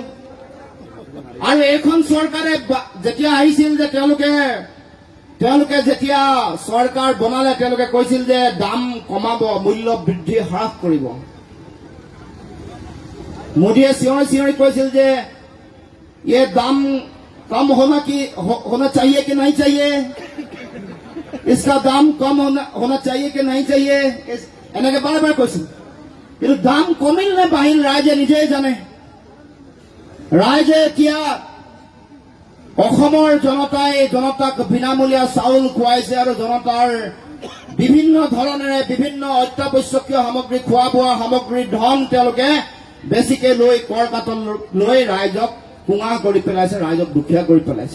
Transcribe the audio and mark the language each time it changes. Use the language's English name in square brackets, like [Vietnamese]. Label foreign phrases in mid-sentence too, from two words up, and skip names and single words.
[Assamese] আৰু এইখন চৰকাৰে যেতিয়া আহিছিল যে তেওঁলোকে যেতিয়া চৰকাৰ বনালে, তেওঁলোকে কৈছিল যে দাম কমাব, মূল্য বৃদ্ধি হ্ৰাস কৰিব। মোদীয়ে চিঞৰি কৈছিল যে [Hindi] ये दाम कम होना चाहिए कि नहीं चाहिए, इसका दाम कम होना चाहिए कि नहीं चाहिए, [Assamese] এনেকে বাৰে বাৰে কৈছিল। কিন্তু দাম কমিল নে বাঢ়িল ৰাইজে নিজেই জানে। ৰাইজে এতিয়া অসমৰ জনতাই জনতাক বিনামূলীয়া চাউল খুৱাইছে আৰু জনতাৰ বিভিন্ন ধৰণেৰে বিভিন্ন অত্যাৱশ্যকীয় সামগ্ৰী খোৱা বোৱা সামগ্ৰীৰ ধন তেওঁলোকে বেছিকে লৈ কৰ কাটন লৈ ৰাইজক কুঙা কৰি পেলাইছে, ৰাইজক দুখীয়া কৰি পেলাইছে।